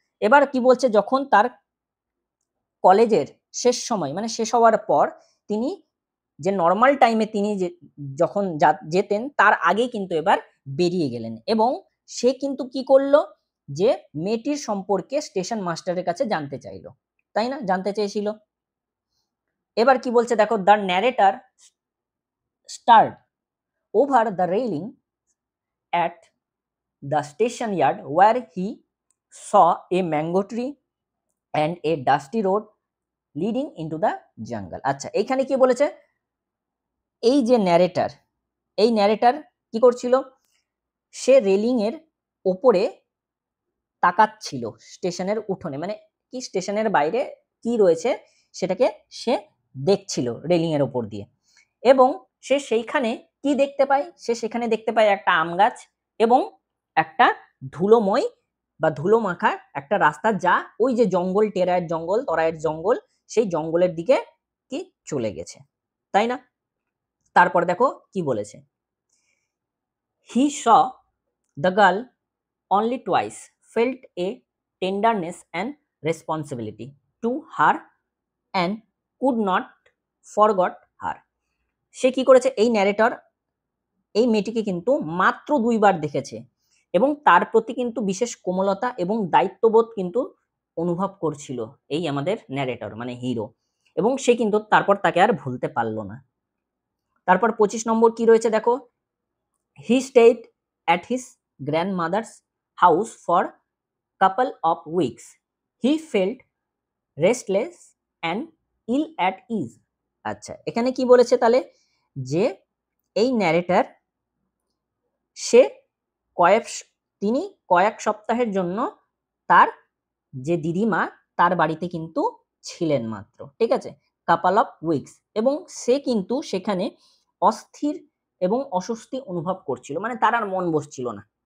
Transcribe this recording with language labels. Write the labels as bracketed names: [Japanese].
[Bangla] এবার কি বলছে, যখন তার কলেজের শেষ সময় মানে শেষ হওয়ার পর তিনি যে নর্মাল টাইমে তিনি যখন যেতেন তার আগেই কিন্তু এবার বেরিয়ে গেলেন এবং সে কিন্তু কি করলো, যে মেয়েটির সম্পর্কে স্টেশন মাস্টারের কাছে জানতে চাইলো, তাই না? জানতে চেয়েছিল। এবার কি বলছে দেখো, [English] The narrator stared over the railing at the station yard where he saw a mango tree and a dusty road leading into the jungle। [Bangla] আচ্ছা, এইখানে কি বলেছে, এই যে ন্যারেটার, এই ন্যারেটার কি করছিল, সে রেলিং এর ওপরে তাকাচ্ছিল স্টেশনের উঠোনে, মানে কি স্টেশনের বাইরে কি রয়েছে সেটাকে সে দেখছিল রেলিং এর ওপর দিয়ে, এবং সে সেইখানে কি দেখতে পায়, সে সেখানে দেখতে পায় একটা আম গাছ এবং একটা ধুলোময় বা ধুলো মাখা একটা রাস্তা, যা ওই যে জঙ্গল, টেরায়ের জঙ্গল, তরাইয়ের জঙ্গল, সেই জঙ্গলের দিকে কি চলে গেছে, তাই না? তারপর দেখো কি বলেছে, [English] He saw the girl only twice, felt a tenderness and responsibility to her and could not forget her। [Bangla] সে কি করেছে, এই ন্যারেটর এই মেয়েটিকে কিন্তু মাত্র 2বার দেখেছে এবং তার প্রতি কিন্তু বিশেষ কোমলতা এবং দায়িত্ববোধ কিন্তু অনুভব করছিল এই আমাদের ন্যারেটর মানে হিরো, এবং সে কিন্তু তারপর তাকে আর ভুলতে পারলো না। তারপর 25 নম্বর কি রয়েছে দেখো, [English] He stayed at his grandmother's house for couple of weeks. He felt restless and ill at ease। [Bangla] আচ্ছা, এখানে কি বলেছে তাহলে, যে এই ন্যারেটর সে কয়েক তিনি কয়েক সপ্তাহের জন্য তার যে দিদিমা তার বাড়িতে কিন্তু ছিলেন মাত্র, ঠিক আছে, [English] couple of weeks, [Bangla] এবং সে কিন্তু সেখানে অস্থির এবং অস্বস্তি অনুভব করছিল, মানে তার আর মন বসছিল না।